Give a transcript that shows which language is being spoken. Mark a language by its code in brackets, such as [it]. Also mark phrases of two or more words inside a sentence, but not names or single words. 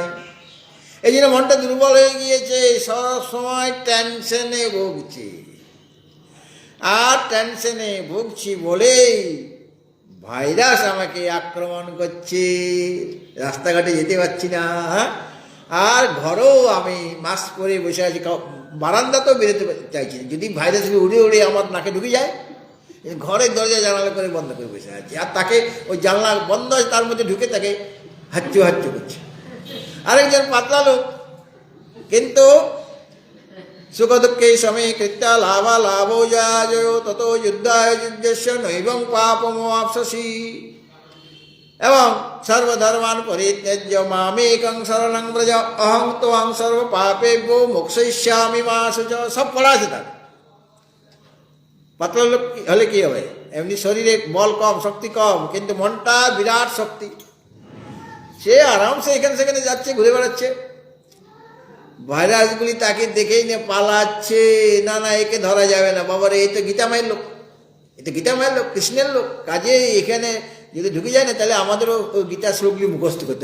[bn] এই জন্য মনটা দুর্বল হয়ে গিয়েছে, সব সময় টেনশনে ভুগছি, আর টেনশনে ভুগছি বলেই ভাইরাস আমাকে আক্রমণ করছে, রাস্তাঘাটে যেতে পারছি না, আর ঘরেও আমি মাস্ক পরে বসে আছি, বারান্দাতেও বেরোতে চাইছি না, যদি ভাইরাস উড়ে উড়ে আমার নাকে ঢুকে যায়, ঘরের দরজা জানালা করে বন্ধ করে বসে আছি, আর তাকে ওই জানলা বন্ধ আছে তার মধ্যে ঢুকে তাকে হাচ্চু হাচ্চু করছে। আরেকজন পাতলা লোক, কিন্তু [sa] সুখ দুঃখে সময়ে কৃত্যা লাভা লাভো যায় তত যুদ্ধায় যুদ্ধস্য নৈবং পাপমোয়াপসি, এবং সর্বধর্মান পরিত্যজ্য মামেকং শরণং ব্রজ অহং ত্বং সর্ব পাপেভ্যো মোক্ষয়িষ্যামি মা শুচ। [bn] সব পড়া আছে তার। পাতলা লোক হলে কি হবে, এমনি শরীরে বল কম, শক্তি কম, কিন্তু মনটা বিরাট শক্তি, সে আরামসে এখানে সেখানে যাচ্ছে, ঘুরে বেড়াচ্ছে, ভাইরাসগুলি তাকে দেখেই না পালাচ্ছে, না না একে ধরা যাবে না, বাবার এই তো গীতামায়ের লোক, এই তো গীতামায়ের লোক, কৃষ্ণের লোক, কাজে এখানে যদি ঢুকে যায় না তাহলে আমাদেরও গীতা শ্লোকগুলি মুখস্থ করতে।